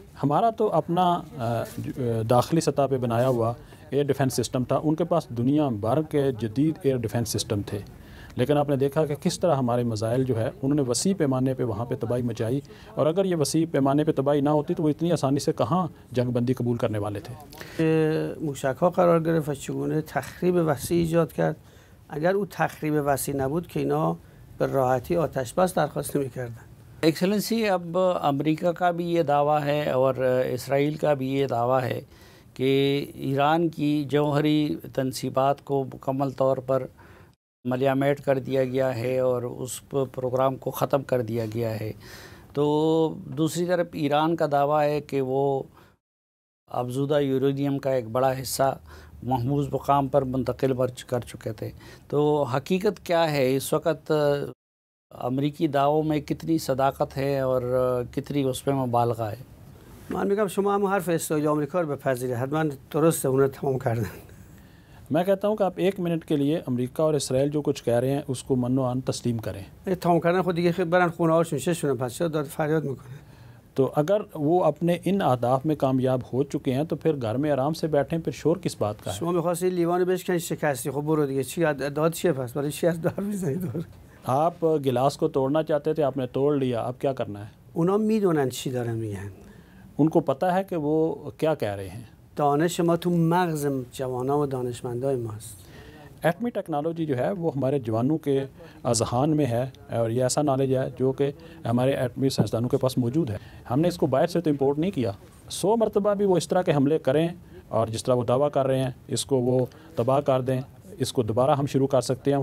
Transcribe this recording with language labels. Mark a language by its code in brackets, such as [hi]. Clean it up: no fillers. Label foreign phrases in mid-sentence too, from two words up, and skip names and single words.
[ur] ہمارا تو اپنا داخلی سطح پہ بنایا ہوا [en] air defense system [ur] تھا، ان کے پاس دنیا بھر کے جدید [en] air defense system [ur] تھے، لیکن آپ نے دیکھا کہ کس طرح ہمارے میزائل جو ہے انہوں نے وسیع پیمانے پہ وہاں پہ تباہی مچائی، اور اگر یہ وسیع پیمانے پہ تباہی نہ ہوتی تو وہ اتنی آسانی سے کہاں جنگ بندی قبول کرنے والے تھے۔ [fa] موشک‌ها قرار گرفت و چگونه تخریب وسیع ایجاد کرد. اگر او تخریب وسیع نبود که اینا به راحتی آتش بس درخواست نمی‌کردن. [ur] ایکسلنسی، اب امریکہ کا بھی یہ دعویٰ ہے اور اسرائیل کا بھی یہ دعویٰ ہے کہ ایران کی جوہری تنصیبات کو مکمل طور پر ملیامیٹ کر دیا گیا ہے اور اس پروگرام کو ختم کر دیا گیا ہے۔ تو دوسری طرف ایران کا دعویٰ ہے کہ وہ افزودہ یورینیم کا ایک بڑا حصہ محفوظ مقام پر منتقل کر چکے تھے۔ تو حقیقت کیا ہے اس وقت؟ امریکی دعووں میں کتنی صداقت ہے اور کتنی اس پہ مبالغہ ہے؟ [fa] من میگم شما هم حرف اسرائیل و آمریکا رو بپذیرید، حتما درسته، اون رو تمام کردن. [ur] میں کہتا ہوں کہ آپ ایک منٹ کے لیے امریکہ اور اسرائیل جو کچھ کہہ رہے ہیں اس کو من و عن تسلیم کریں۔ [fa] تمام کردن خود دیگه برن خونه هاشون چشونه، پس چرا داد فریاد میکنه؟ [ur] تو اگر وہ اپنے ان اہداف میں کامیاب ہو چکے ہیں تو پھر گھر میں آرام سے بیٹھیں، پھر شور کس بات کا ہے؟ [fa] شما می‌خواستی لیوان بشکنی شکستی، خب برو دیگه، چی داد چیه پس؟ برای چی از دار میزنید دور؟ [ur] آپ گلاس کو توڑنا چاہتے تھے، آپ نے توڑ لیا، اب کیا کرنا ہے؟ [fa] اونا میدونن چی دارن میگن، [ur] ان کو پتہ ہے کہ وہ کیا کہہ رہے ہیں۔ [fa] دانش ما تو مغز جوانان و دانشمندای ماست۔ [ur] ایٹمی ٹیکنالوجی جو ہے وہ ہمارے جوانوں کے اذہان میں ہے، اور یہ ایسا نالج ہے جو کہ ہمارے ایٹمی سائنسدانوں کے پاس موجود ہے۔ ہم نے اس کو باہر سے تو امپورٹ نہیں کیا۔ 100 مرتبہ بھی وہ اس طرح کے حملے کریں اور جس طرح وہ دعویٰ کر رہے ہیں اس کو وہ تباہ کر دیں، اس کو دوبارہ ہم شروع کر سکتے ہیں۔